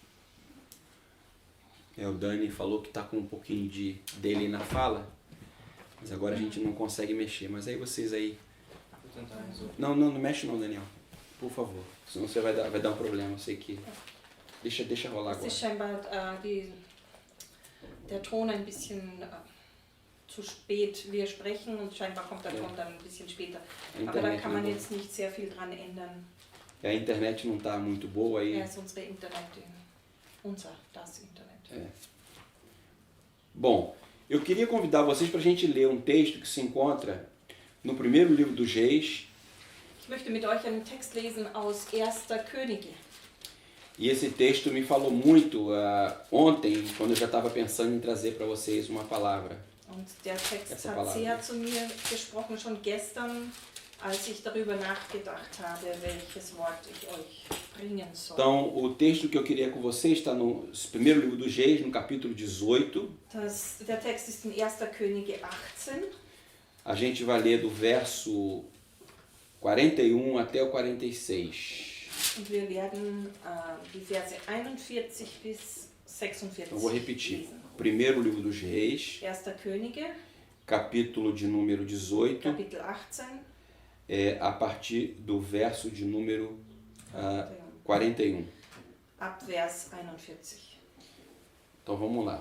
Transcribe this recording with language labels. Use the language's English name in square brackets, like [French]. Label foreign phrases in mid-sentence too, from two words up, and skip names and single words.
[Portuguese] O Dani falou que tá com um pouquinho de delay na fala. Mas agora a gente não consegue mexer. Mas aí vocês aí... Vou tentar resolver. Não mexe não, Daniel. Por favor. Senão você vai dar um problema. Eu sei que... Deixa rolar [German] Es [Portuguese] agora. [German] ist scheinbar der Ton ein bisschen zu spät. Wir sprechen und scheinbar kommt der Ton dann ein bisschen später. [Portuguese] A [German] Aber da [Portuguese] internet [German] kann [Portuguese] não [German] man [Portuguese] é boa. [German] jetzt nicht sehr viel dran ändern. [Portuguese] A internet não está muito boa aí. [German] Ja, ist unsere Internet, das Internet. [Portuguese] É. Bom, eu queria convidar vocês para a gente ler um texto que se encontra no primeiro livro dos Reis. [German] Ich möchte mit euch einen Text lesen aus 1. Könige. [Portuguese] E esse texto me falou muito ontem, quando eu já estava pensando em trazer para vocês uma palavra. [German] Und der Text [Portuguese] Essa [German] hat [Portuguese] palavra. [German] sehr zu mir gesprochen, schon gestern, als ich darüber nachgedacht habe, welches Wort ich euch bringen soll. [Portuguese] Então, o texto que eu queria com vocês está no primeiro livro dos Reis, no capítulo 18. [German] Der Text ist in 1. Könige 18. [Portuguese] A gente vai ler do verso 41 até o 46. [German] Und wir werden die Verse 41 bis 46 [Portuguese] Então, vou repetir. [German] lesen. [Portuguese] Primeiro livro dos Reis, [German] 1. Könige, [Portuguese] capítulo de número 18, [German] Kapitel 18, [Portuguese] a partir do verso de número 41. [German] ab Vers 41. [Portuguese] Então vamos lá.